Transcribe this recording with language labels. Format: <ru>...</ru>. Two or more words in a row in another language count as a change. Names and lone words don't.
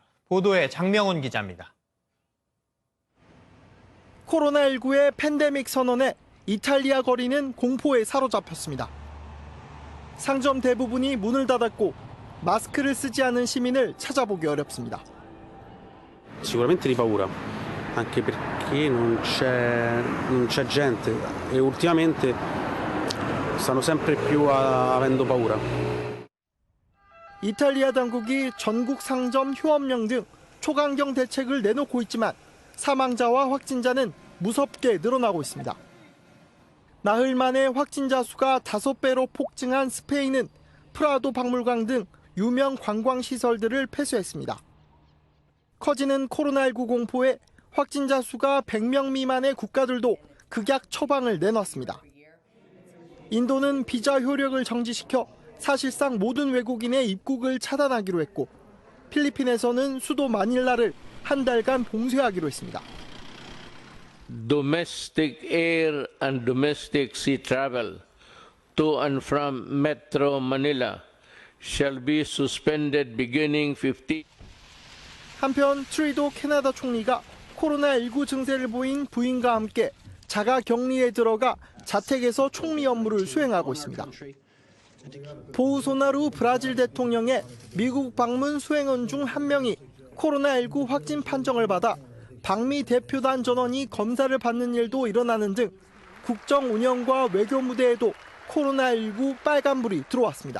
<ko>보도에 장명훈 기자입니다. 코로나19의 팬데믹 선언에 이탈리아 거리는 공포에 사로잡혔습니다. 상점 대부분이 문을 닫았고 마스크를 쓰지 않은 시민을 찾아보기 어렵습니다.</ko> <it>Sicuramente di paura, anche perché non c'è gente e ultimamente stanno sempre più avendo paura.</it> <ko>이탈리아 당국이 전국 상점 휴업령 등 초강경 대책을 내놓고 있지만 사망자와 확진자는 무섭게 늘어나고 있습니다. 나흘 만에 확진자 수가 5배로 폭증한 스페인은 프라도 박물관 등 유명 관광시설들을 폐쇄했습니다. 커지는 코로나19 공포에 확진자 수가 100명 미만의 국가들도 극약 처방을 내놨습니다. 인도는 비자 효력을 정지시켜 사실상 모든 외국인의 입국을 차단하기로 했고 필리핀에서는 수도 마닐라를 한 달간 봉쇄하기로 했습니다.</ko> <en>Domestic air and domestic sea travel to and from Metro Manila shall be suspended beginning 15.</en> <ko>한편 트루도 캐나다 총리가 코로나19 증세를 보인 부인과 함께 자가 격리에 들어가 자택에서 총리 업무를 수행하고 있습니다. 보우소나루 브라질 대통령의 미국 방문 수행원 중 한 명이 코로나19 확진 판정을 받아 방미 대표단 전원이 검사를 받는 일도 일어나는 등 국정 운영과 외교 무대에도 코로나19 빨간불이 들어왔습니다.</ko>